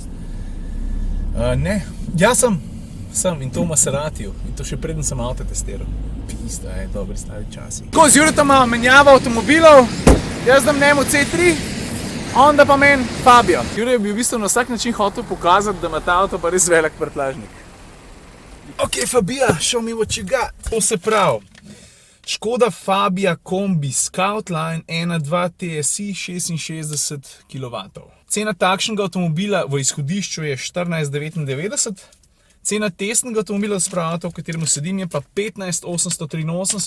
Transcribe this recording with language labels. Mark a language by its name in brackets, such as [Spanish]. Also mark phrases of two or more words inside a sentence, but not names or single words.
[Slovenian] Ne, jaz sem in to v Maseratiju, in to še preden sem avto testiral. Pista, dobri stari časi. Tako, z Juretama menjava avtomobilov, jaz dam njemu C3, onda pa meni Fabio. Jure bi v bistvu na vsak način hotel pokazati, da ima ta avto pa res velik prtljažnik. Ok, Fabia, [English] show me what you got. [Slovenian] To se pravi, Škoda Fabia kombi Scoutline 1.2 TSI 66 kW. Cena takšnega avtomobila v izhodišču je 14,99. Cena testnega avtomobila v katerem sedim, je pa 15,883.